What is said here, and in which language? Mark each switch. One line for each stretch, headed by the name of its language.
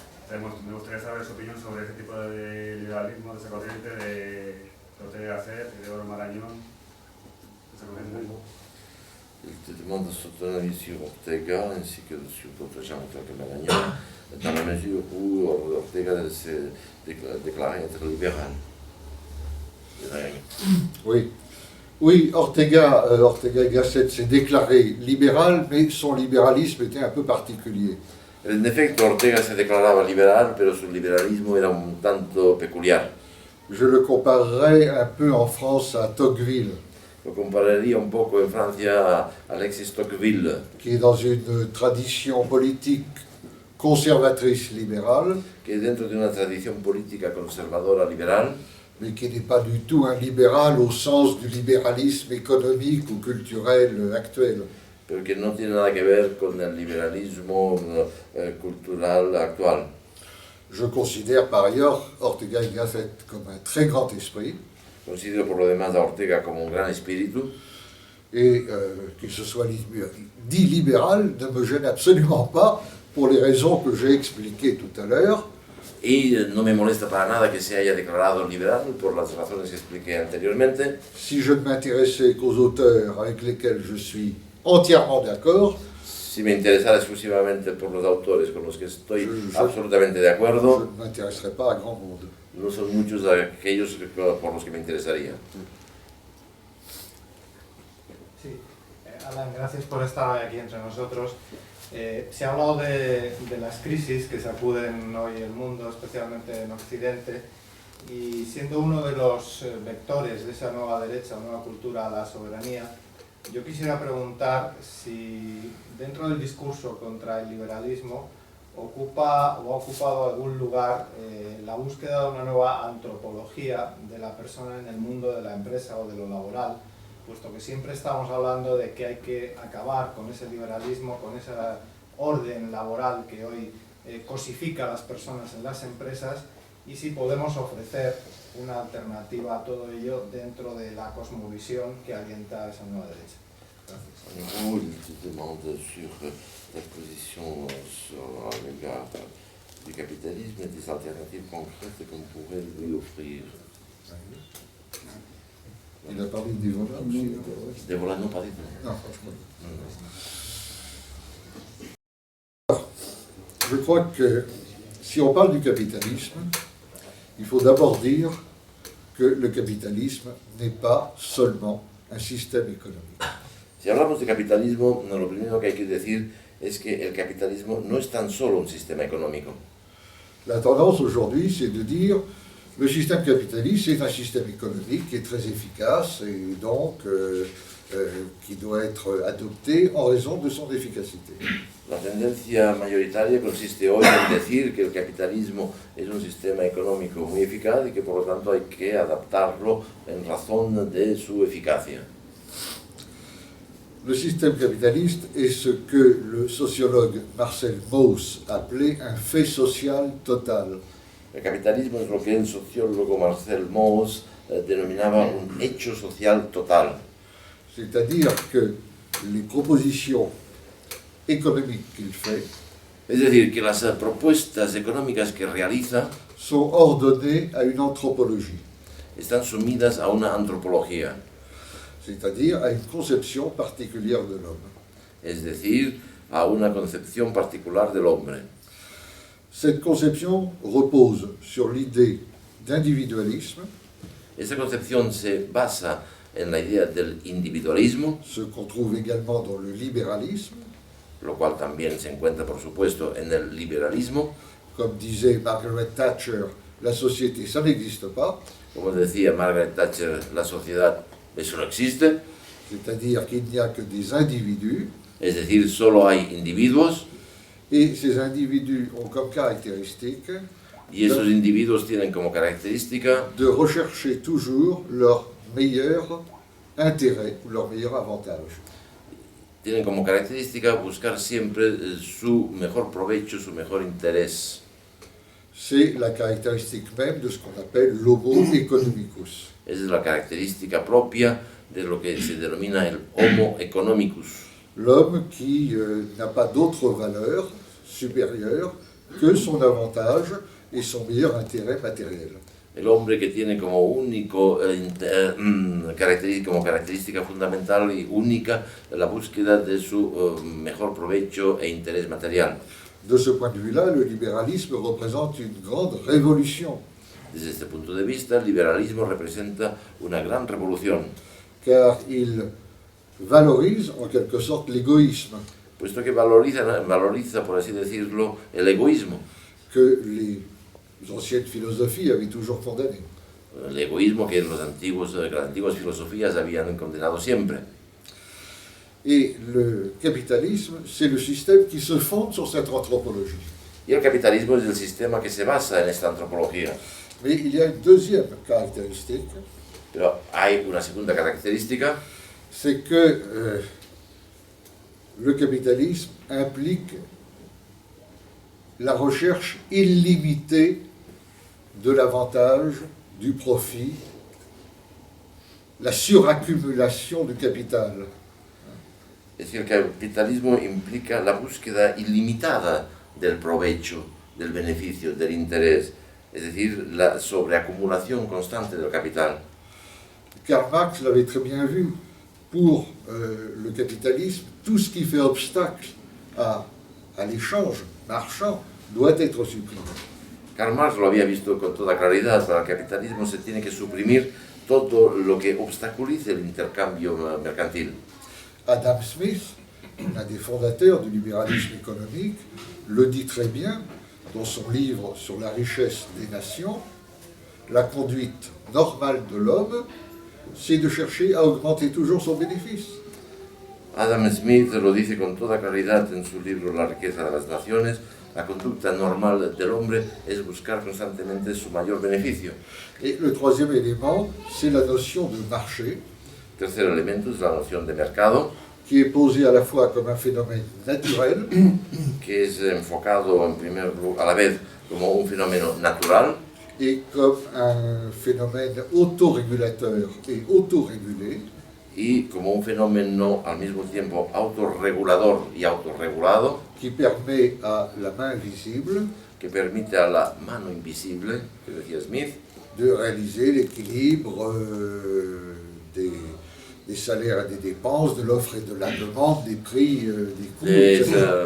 Spanish: Entonces, me gustaría saber su opinión sobre ese tipo de liberalismo, de esa corriente de Ortega y Gasset, de Oro Marañón, esa corriente.
French: Il te demande son avis sur Ortega ainsi que sur d'autres gens que Marañón, dans la mesure où Ortega s'est déclaré être libéral. Oui, oui, Ortega y Gasset s'est déclaré libéral, mais son libéralisme était un peu particulier.
Spanish: En efecto, Ortega se declaraba liberal, pero su liberalismo era un tanto peculiar.
French: Je le comparerais un peu en France à Tocqueville.
Spanish: Lo compararía un poco en Francia a Alexis Tocqueville,
French: qui est dans une tradition politique conservatrice libérale,
Spanish: que dentro de una tradición política conservadora liberal,
French: mais qui n'est pas du tout un libéral au sens du libéralisme économique ou culturel actuel.
Spanish: pero que no tiene nada que ver con el liberalismo cultural actual.
French: Je considère par ailleurs Ortega y Gasset comme un très grand esprit.
Spanish: Considero por lo demás a Ortega como un gran espíritu.
French: Et qu'il se soit dit libéral ne me gêne absolument pas pour les raisons que j'ai expliquées tout à l'heure.
Spanish: Y no me molesta para nada que se haya declarado liberal por las razones que expliqué anteriormente.
French: Si je ne m'intéressais qu'aux auteurs avec lesquels je suis entièrement d'accord,
Spanish: si me interesara exclusivamente por los autores con los que estoy absolutamente de acuerdo,
French: je ne m'intéresserais pas à grand monde.
Spanish: No son muchos aquellos por los que me interesaría. Sí, Alan, gracias por estar aquí entre nosotros. Se ha hablado de las crisis que sacuden hoy el mundo, especialmente en Occidente, y siendo uno de los vectores de esa nueva derecha, nueva cultura a la soberanía, yo quisiera preguntar si dentro del discurso contra el liberalismo ocupa o ha ocupado algún lugar la búsqueda de una nueva antropología de la persona en el mundo de la empresa o de lo laboral, puesto que siempre estamos hablando de que hay que acabar con ese liberalismo, con esa orden laboral que hoy cosifica a las personas en las empresas, y si podemos ofrecer una alternativa a todo ello dentro de la cosmovisión que alienta esa nueva derecha. Gracias.
French: Vous, il te demande sur ta position à l'égard du capitalisme et des alternatives concrètes qu'on pourrait lui offrir. Il a parlé des volants aussi. Des volants, non, pas des volants. Non, franchement. Je crois que si on parle du capitalisme, il faut d'abord dire que le capitalisme n'est pas seulement un système économique.
Spanish: Si hablamos de capitalismo, lo primero que hay que decir es que el capitalismo no es tan solo un sistema económico.
French: La tendance aujourd'hui, c'est de dire le système capitaliste, c'est un système économique qui est très efficace et donc qui doit être adopté en raison de son efficacité.
Spanish: La tendencia mayoritaria consiste hoy en decir que el capitalismo es un sistema económico muy eficaz y que por lo tanto hay que adaptarlo en razón de su eficacia.
French: Le système capitaliste est ce que le sociologue Marcel Mauss appelait un fait social total.
Spanish: El capitalismo es lo que el sociólogo Marcel Mauss denominaba un hecho social total.
French: C'est-à-dire que les propositions économiques qu'il fait
Spanish: es decir, que las propuestas económicas que realiza
French: sont ordonnées à une anthropologie.
Spanish: Están sumidas a una antropología.
French: C'est-à-dire à une conception particulière de l'homme.
Spanish: Es decir, a una concepción particular del hombre.
French: Cette conception repose sur l'idée d'individualisme.
Spanish: Esta concepción se basa en la idea del individualismo,
French: ce qu'on trouve également dans le libéralisme,
Spanish: lo cual también se encuentra, por supuesto, en el liberalismo.
French: Comme disait Margaret Thatcher, la société, ça n'existe pas.
Spanish: Como decía Margaret Thatcher, la sociedad, eso no existe.
French: C'est-à-dire qu'il n'y a que des individus.
Spanish: Es decir, solo hay individuos.
French: Et ces individus ont comme caractéristique
Spanish: y esos individuos tienen como característica
French: de rechercher toujours leur meilleur intérêt ou leur meilleur avantage.
Spanish: Tienen como característica buscar siempre su mejor provecho, su mejor interés.
French: C'est la caractéristique même de ce qu'on appelle l'homo economicus.
Spanish: Esa es la característica propia de lo que se denomina el homo economicus.
French: L'homme qui n'a pas d'autre valeur supérieure que son avantage et son meilleur intérêt matériel.
Spanish: El hombre que tiene como único como característica fundamental y única la búsqueda de su mejor provecho e interés material.
French: De ce point de vue-là, le libéralisme représente une grande révolution.
Spanish: Desde este punto de vista, el liberalismo representa una gran revolución.
French: Car il valorise en quelque sorte l'égoïsme.
Spanish: Puesto que valoriza, por así decirlo, el egoísmo.
French: Que les anciennes philosophies avaient toujours condamné.
Spanish: El egoísmo que las antiguas filosofías habían condenado siempre.
French: Et le capitalisme, c'est le système qui se fonde sur cette anthropologie.
Spanish: Y el capitalismo es el sistema que se basa en esta antropología.
French: Mais il y a une deuxième caractéristique.
Spanish: Pero hay una segunda característica.
French: C'est que le capitalisme implique la recherche illimitée de l'avantage, du profit, la suraccumulation du capital.
Spanish: Es decir, el capitalismo implica la búsqueda ilimitada del provecho, del beneficio, del interés, es decir, la sobreacumulación constante del capital.
French: Karl Marx l'avait très bien vu. Pour le capitalisme, tout ce qui fait obstacle à l'échange marchand doit être supprimé.
Spanish: Karl Marx lo había visto con toda claridad. Para el capitalismo se tiene que suprimir todo lo que obstaculice el intercambio mercantil.
French: Adam Smith, l'un des fondateurs du libéralisme économique, le dit très bien dans son livre sur la richesse des nations. La conduite normale de l'homme, c'est de chercher à augmenter toujours son bénéfice.
Spanish: Adam Smith lo dice con toda claridad en su libro La riqueza de las naciones. La conducta normal del hombre es buscar constantemente su mayor beneficio.
French: Et le troisième élément, c'est la notion de marché,
Spanish: Tercer elemento es la noción de mercado,
French: qui est posée à la fois comme un phénomène naturel,
Spanish: que es enfocado en primer lugar, a la vez como un fenómeno natural
French: et comme un phénomène autorégulateur et autorégulé,
Spanish: y como un fenómeno al mismo tiempo autorregulador y autorregulado,
French: qui permet à la main visible
Spanish: que permite a la mano invisible, que decía Smith,
French: de réaliser l'équilibre des salaires et des dépenses, de l'offre et de la demande, des prix, des coûts, etc.